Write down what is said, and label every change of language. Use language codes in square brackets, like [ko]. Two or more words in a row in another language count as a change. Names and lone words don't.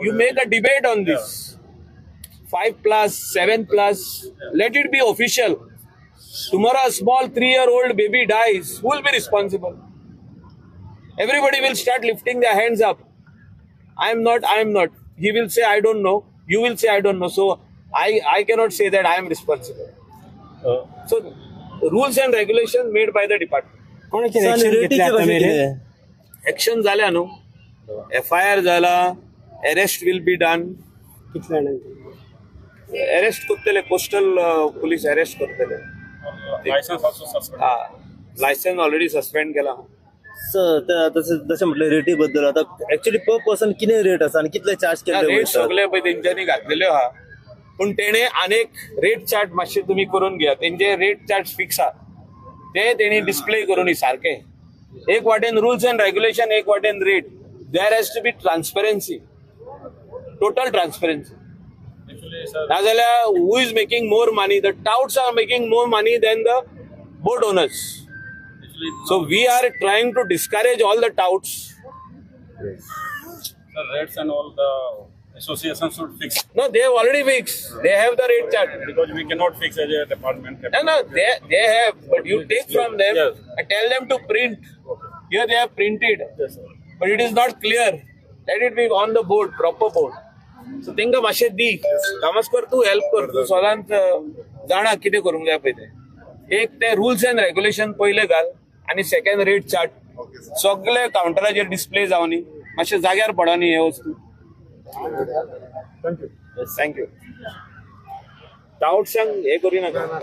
[en] you make a debate on this 5+, 7+, let it be official tomorrow a small 3-year-old baby dies who will be responsible everybody will start lifting their hands up I am not he will say I don't know you will say I don't know so I cannot say that I am responsible so rules and regulations made by the department [kok] कोणाचेर एक्शन घेतले आता मेरेन एक्शन जाल्या न्हू FIR जाला [en] arrest will be done [kok] कितल्या जाणांची अरेस्ट करतले [en] coastal police [kok] अरेस्ट करतले [en] License also suspended. license already suspend [kok] केला सर जशें म्हटलें रेटी बद्दल आता एक्चुअली [en] per person [kok] कितें रेट आसा आनी कितले चार्ज केले रेट सगळे पळय तेंच्यांनी घातलेल्यो आहा पूण तेणे आनेक [en] rate chart [kok] मातशे तुमी करून घेया तेंचे [en] rate chart fix [kok] आहा ते तेणी डिस्प्ले करून सारखे एक वाटेन [en] rules and regulation [kok] एक वाटेन [en] rate there has to be transparency total transparency Actually, sir, नाजाल्यार who is making more money? The touts are making more money than the boat owners. actually, So we are trying to discourage all the touts. the rates and all the associations should fix No, they have already fixed. They have the rate chart. because we cannot fix as a department. No, they have, but you take from them Yes. and tell them to print. Here they have printed, Yes, sir. but it is not clear. Let it be on the board, proper board. [kok] So तेंका मातशें दी. कामास कर तू हेल्प कर. तू सदांच जाणा कितें करूंक जाय पळय तें. एक ते [en] rules and regulation [kok] पयले घाल आनी [en] second rate chart [kok] सगळे काउंटराचेर डिस्प्ले जावनी. मातशें जाग्यार पडनी हे वस्तू. थँक्यू. टाउट्सांक हे करूं नाका.